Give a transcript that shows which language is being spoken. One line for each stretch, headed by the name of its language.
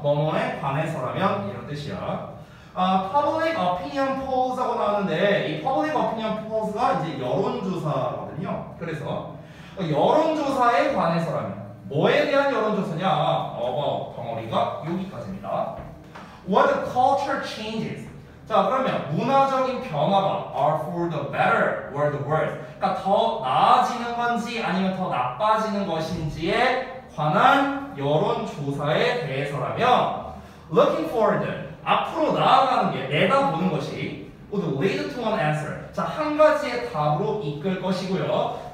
Korean: 뭐뭐에 관해서라면 이런 뜻이야. Public opinion polls하고 나왔는데 이 public opinion polls가 이제 여론조사거든요. 그래서 여론조사에 관해서라면 뭐에 대한 여론조사냐? 덩어리가 여기까지입니다.
English: What the culture changes.
Korean: 자, 그러면 문화적인 변화가
English: are for the better or the worse.
Korean: 그러니까 더 나아지는 건지 아니면 더 나빠지는 것인지에 관한 여론조사에 대해서라면
English: looking forward.
Korean: 앞으로 나아가는 게 내다보는 것이
English: would lead to an answer.
Korean: 자, 한 가지의 답으로 이끌 것이고요.